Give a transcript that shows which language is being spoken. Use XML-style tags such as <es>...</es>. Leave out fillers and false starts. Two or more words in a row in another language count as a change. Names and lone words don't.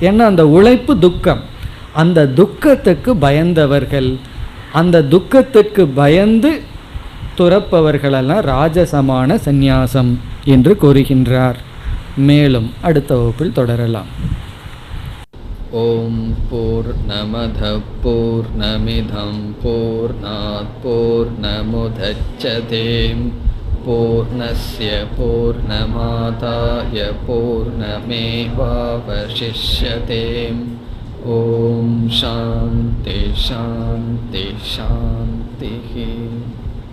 <ta>ஏன்னா அந்த உழைப்பு துக்கம், அந்த துக்கத்துக்கு பயந்தவர்கள், அந்த துக்கத்துக்கு பயந்து துறப்பவர்களெல்லாம் ராஜசமான சந்நியாசம் என்று கூறுகின்றார். மேலும் அடுத்த வகுப்பில் தொடரலாம்.</ta> <sa>ॐ पूर्णमदः पूर्णमिदं पूर्णात् पूर्णमुदच्यते पूर्णस्य पूर्णमादाय पूर्णमेवावशिष्यते. ॐ शान्तिः शान्तिः शान्तिः.</sa>